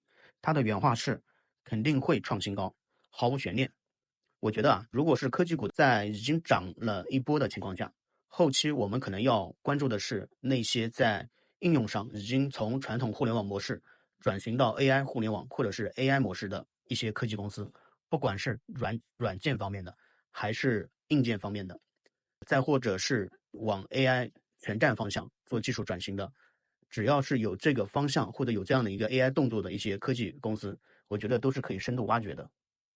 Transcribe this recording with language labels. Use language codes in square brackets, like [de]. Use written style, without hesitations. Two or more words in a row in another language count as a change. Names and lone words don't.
[zh] 他的原話是肯定會創新高，毫無懸念。我覺得如果是科技股在已經漲了一波的情況下，後期我們可能要關注的是那些在應用上已經從傳統互聯網模式轉型到 AI 互聯網或者是 AI 模式的一些科技公司，不管是軟件方面的還是硬件方面的，再或者是往 AI 全站方向做技术转型的，只要是有这个方向或者有这样的一个 AI 动作的一些科技公司，我觉得都是可以深度挖掘的。